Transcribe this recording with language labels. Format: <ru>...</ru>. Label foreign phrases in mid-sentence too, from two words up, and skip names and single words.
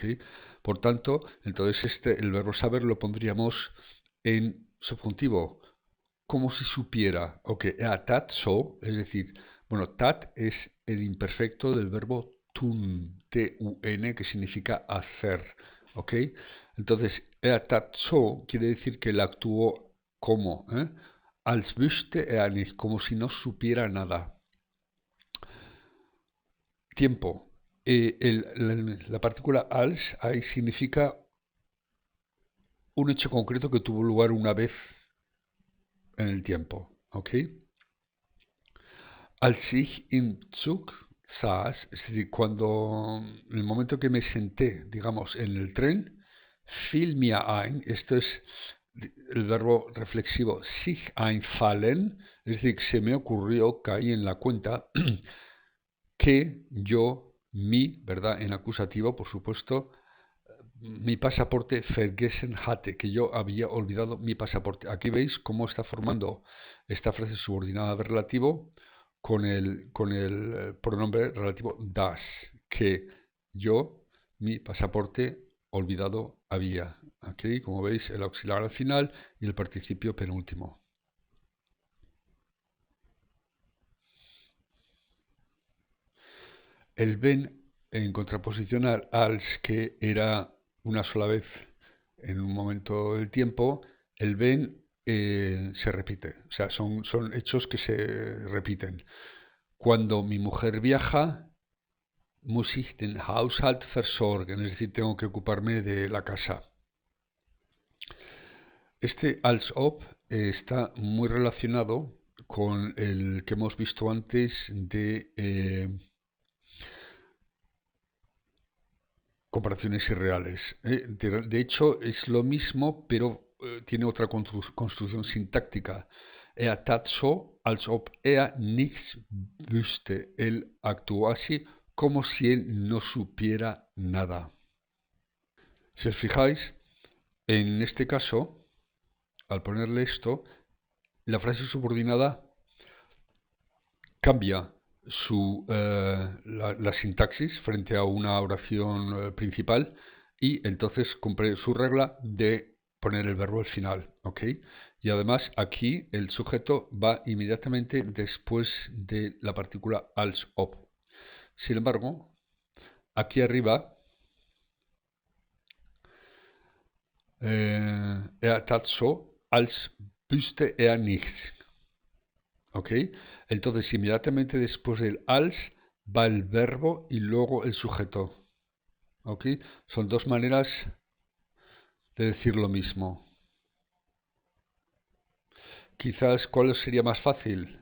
<es>Por tanto, entonces el verbo saber lo pondríamos en subjuntivo, como si supiera. Ok,</es> <de>tat so,</de> <es>es decir, bueno, tat es el imperfecto del verbo tun, T-U-N, que significa hacer. ¿Ok? Entonces,</es> <de>tat so</de> <es>quiere decir que él actuó como,</es> <de>als wüsste er nicht,</de> <es>como si no supiera nada. Tiempo. La partícula als ahí significa un hecho concreto que tuvo lugar una vez en el tiempo.</es> <de>¿Ok? Als ich im Zug saß,</de> <es>es decir, cuando en el momento que me senté, digamos, en el tren,</es> <de>fiel mir ein,</de> <es>esto es el verbo reflexivo</es> <de>sich einfallen,</de> <es>es decir, que se me ocurrió, caí en la cuenta, que yo, mi, ¿verdad? En acusativo, por supuesto, mi pasaporte</es> <de>vergessen hatte,</de> <es>que yo había olvidado mi pasaporte. Aquí veis cómo está formando esta frase subordinada de relativo con el pronombre relativo das, que yo, mi pasaporte olvidado había. Aquí, como veis, el auxiliar al final y el participio penúltimo. El ben, en contraposición al als, que era una sola vez en un momento del tiempo, el ben se repite. O sea, son hechos que se repiten. Cuando mi mujer viaja,</es> <de>muss ich den Haushalt versorgen,</de> <es>es decir, tengo que ocuparme de la casa. Este</es> <de>als ob</de> <es>está muy relacionado con el que hemos visto antes de comparaciones irreales. De hecho, es lo mismo, pero tiene otra construcción sintáctica.</es> <de>Er tat so, als ob er nichts wüsste.</de> <es>Él actuó así como si él no supiera nada. Si os fijáis, en este caso, al ponerle esto, la frase subordinada cambia la sintaxis frente a una oración principal y entonces cumple su regla de poner el verbo al final, ¿ok? Y además aquí el sujeto va inmediatamente después de la partícula</es> <de>als ob.</de> <es>Sin embargo, aquí arriba,</es> <de>er tat so, als wüsste er nichts.</de> <es>¿Ok? Entonces, inmediatamente después del als va el verbo y luego el sujeto. ¿ok? Son dos maneras de decir lo mismo. Quizás, ¿cuál sería más fácil?</es>